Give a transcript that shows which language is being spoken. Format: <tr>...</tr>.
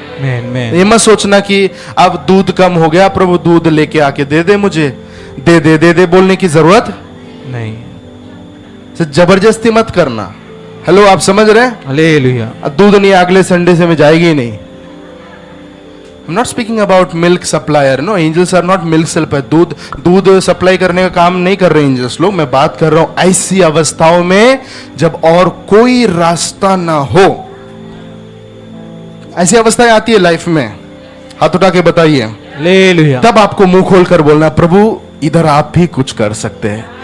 <hi>आमीन, आमीन। ये मत सोचना कि अब दूध कम हो गया, प्रभु दूध लेके आके दे दे मुझे, दे दे दे दे बोलने की जरूरत नहीं, जबरदस्ती मत करना। हेलो, आप समझ रहे हैं? हालेलुया, दूध नहीं अगले संडे से मैं जाएगी ही नहीं।</hi> <en>I'm not speaking about milk supplier. No, angels are not milk supplier.</en> <hi>दूध सप्लाई करने का काम नहीं कर रहे एंजल्स लोग। मैं बात कर रहा हूं ऐसी अवस्थाओं में जब और कोई रास्ता ना हो। ऐसी अवस्थाएं आती है लाइफ में, हाथ उठा के बताइए। हालेलुया, तब आपको मुंह खोलकर बोलना, प्रभु इधर आप भी कुछ कर सकते हैं।</hi>